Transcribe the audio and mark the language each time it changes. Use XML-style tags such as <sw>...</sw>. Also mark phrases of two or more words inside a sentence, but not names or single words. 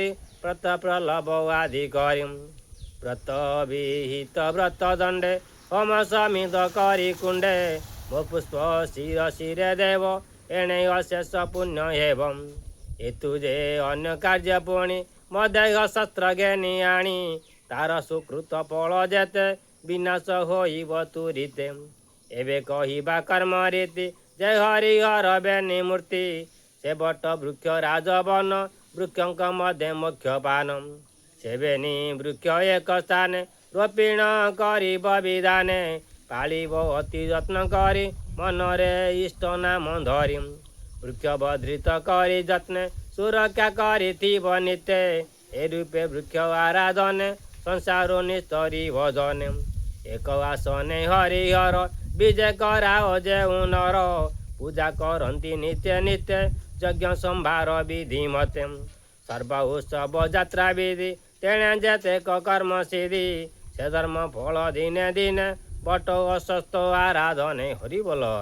<or>ବ୍ରତ ପ୍ରଲୋଭ ଆଦି କରି ବ୍ରତ ବିହିତ ବ୍ରତ ଦଣ୍ଡେ ହୋମ ସମିଧ କରି କୁଣ୍ଡେ ମୋ ପୁଷ୍ପ ଶିର ଶିରେ ଦେବ ଏଣେ ଅଶେଷ ପୁଣ୍ୟ ହେବ ଏତୁ ଯେ ଅନ୍ୟ କାର୍ଯ୍ୟ ପୁଣି ମୋ ଦେହ ଶସ୍ତ୍ର ଘେନି ଆଣି ତାର ସୁକୃତ ଫଳ ଯେତେ ବିନାଶ ହୋଇବ ତୁରିତେ ଏବେ କହିବା କର୍ମ ରୀତି ଜୟ ହରିହର ବେନି ମୂର୍ତ୍ତି ସେ ବଟ ବୃକ୍ଷ ରାଜବନ वृक्षଙ୍କ ମଧ୍ୟ ମୁଖ୍ୟ ପାନ ସେ ବେନି ବୃକ୍ଷ ଏକ ସ୍ଥାନେ ରୋପିଣ କରିବ ବିଧାନେ ପାଳିବ ଅତି ଯତ୍ନ କରି ମନରେ ଇଷ୍ଟ ନାମ ଧରି ବୃକ୍ଷ ବର୍ଦ୍ଧିତ କରି ଯତ୍ନେ ସୁରକ୍ଷା କରିଥିବ ନିତ୍ୟ ଏ ରୂପେ ବୃକ୍ଷ ଆରାଧନେ ସଂସାର ନିସ୍ତରୀ ଭଜନେ ଏକ ଆସନେ ହରିହର ବିଜେ କରାଅ ଯେଉଁ ନର ପୂଜା କରନ୍ତି ନିତ୍ୟ ନିତ୍ୟ ଯଜ୍ଞ ସମ୍ଭାର ବିଧି ମତେ ସର୍ବ ଉତ୍ସବ ଯାତ୍ରା ବିଧି ତେଣେ ଯେତେକ କର୍ମ ସିଦ୍ଧି ସେ ଧର୍ମ ଫଳ ଦିନେ ଦିନେ ବଟ ଅସ୍ୱସ୍ଥ ଆରାଧନେ ହରି ବୋଲ</or>